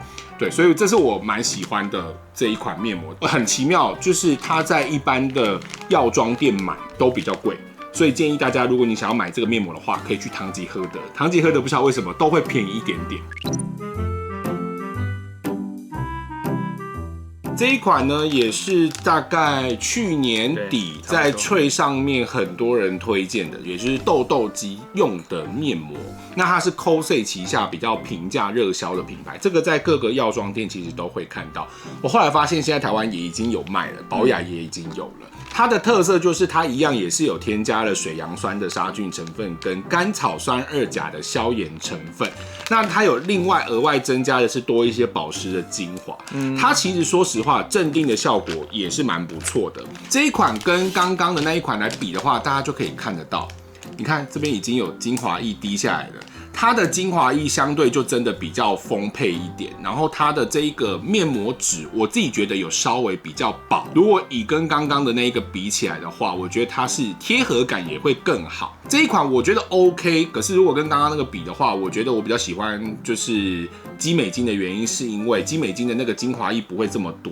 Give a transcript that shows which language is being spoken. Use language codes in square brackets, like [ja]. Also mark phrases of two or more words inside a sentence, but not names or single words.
[zh] 對，所以這是我蠻喜歡的這一款面膜。很奇妙，就是它在一般的藥妝店買都比較貴，所以建議大家，如果你想要買這個面膜的話，可以去唐吉訶德。唐吉訶德不知道為什麼都會便宜一點點。這一款呢，也是大概去年底在脆上面很多人推薦的，也就是痘痘肌用的面膜。那它是 Kosei 旗下比較平價熱銷的品牌，這個在各個藥妝店其實都會看到。我後來發現，現在台灣也已經有賣了，寶雅也已經有了。它的特色就是它一樣也是有添加了水楊酸的殺菌成分跟甘草酸2鉀的消炎成分。那它有另外額外增加的是多一些保濕的精華。它其實說實話，鎮定的效果也是蠻不錯的。這一款跟剛剛的那一款來比的話，大家就可以看得到，你看這邊已經有精華液滴下來了。它的精華液相對就真的比較豐沛一點，然後它的這一個面膜紙，我自己覺得有稍微比較薄。如果以跟剛剛的那一個比起來的話，我覺得它是貼合感也會更好。這一款我覺得 OK， 可是如果跟剛剛那個比的話，我覺得我比較喜歡就是肌美晶的原因，是因為肌美晶的那個精華液不會這麼多。